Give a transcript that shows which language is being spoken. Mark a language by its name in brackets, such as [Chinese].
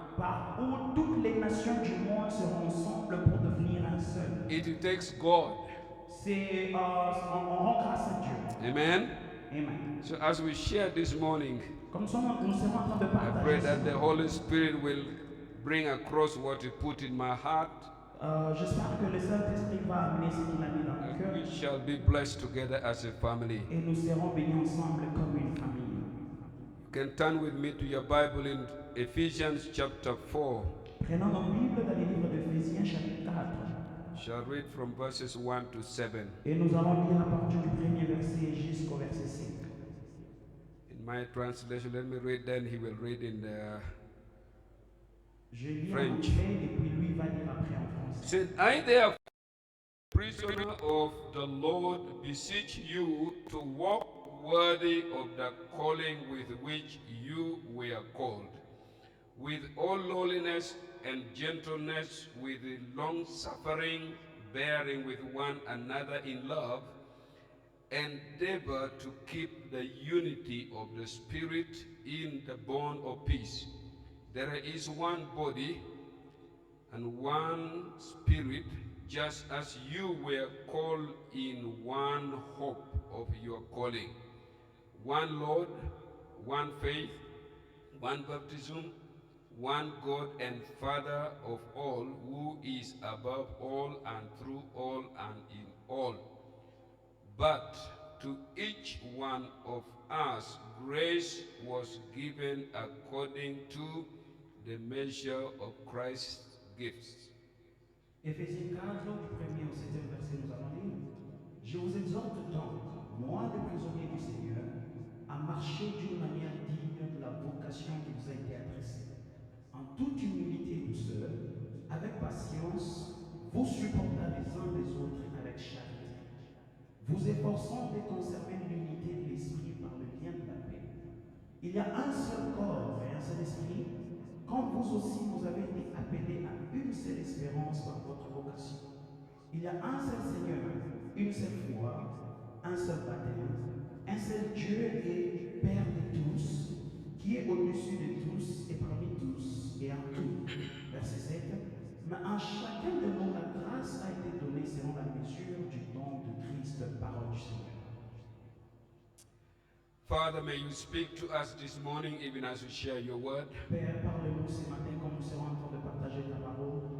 [French] par où toutes les nations du monde se rassemblent pour devenir un seul. [English] It takes God. [French] C'est on rend grâce à Dieu. Amen. Amen. [English] So as we share this morning, [French] Comme nous serons en train de [English] I pray [French] partager, [English] that the Holy Spirit will bring across what He put in my heart. [French] j'espère que le Saint-Esprit va amener ce qu'il a mis dans mon [English] And [French] cœur [English] we shall be blessed together as a family. [French] et nous serons bénis ensemble comme une famille. [English] You can turn with me to your Bible in Ephesians chapter 4. [French] Prenons nos Bibles dans les livres d'Éphésiens chapitre 4 [English] Shall read from verses 1 to 7. [French] et nous allons lire à partir du premier verset jusqu'au verset 5. [English] In my translation, let me read, then he will read in the [French] Je lis en [English] French. [French] anglais et puis lui va lire après en français. [English] Said, I therefore, prisoner of the Lord, beseech you to walk worthy of the calling with which you were called, with all lowliness and gentleness, with long suffering, bearing with one another in love, endeavor to keep the unity of the Spirit in the bond of peace. There is one body and one Spirit, just as you were called in one hope of your calling. One Lord, one faith, one baptism, one God and Father of all, who is above all and through all and in all. But to each one of us grace was given according to the measure of Christ's gifts. [French] Éphésiens 4, du 1er au 7e verset, nous allons lire. Je vous exhorte donc, moi le prisonnier du Seigneur, à marcher d'une manière digne de la vocation qui vous a été adressée, en toute humilité et douceur, avec patience, vous supportant les uns les autres avec charité, vous efforçant de conserver l'unité de l'esprit par le lien de la paix. Il y a un seul corps et un seul esprit, comme vous aussi vous avez été appelés à une seule espérance par votre vocation. Il y a un seul Seigneur, une seule foi, un seul baptême, un seul Dieu et Père de tous, qui est au-dessus de tous et parmi tous et en tout. Verset 7. Mais à chacun de nous, la grâce a été donnée selon la mesure du don de Christ, parole du Seigneur. [English] Father, may you speak to us this morning even as we share your word. [French] Père, parle-nous ce matin comme nous serons en train de partager ta parole.